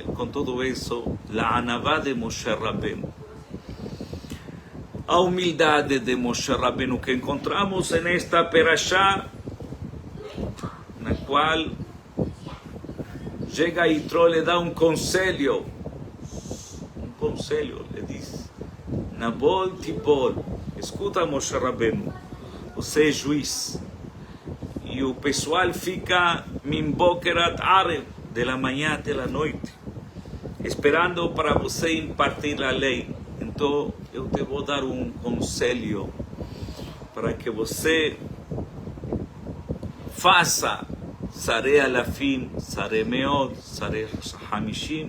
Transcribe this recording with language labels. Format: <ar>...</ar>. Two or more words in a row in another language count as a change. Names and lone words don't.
<pt>Com tudo isso, a anavá de Moshe Rabbeinu, a humildade de Moshe Rabbeinu que encontramos nesta perashá, na qual chega Yitro, lhe dá um conselho, lhe diz:</pt> <he>נבול תבול,</he> <pt>escuta Moshe Rabbeinu, você é juiz. E o pessoal fica</pt> <he>מבוקר ערב,</he> <pt>de la manhã até a noite, esperando para você impartir a lei. Então eu te vou dar um conselho para que você faça</pt> <he>שרי אלפים, שרי מאות, שרי חמישים.</he>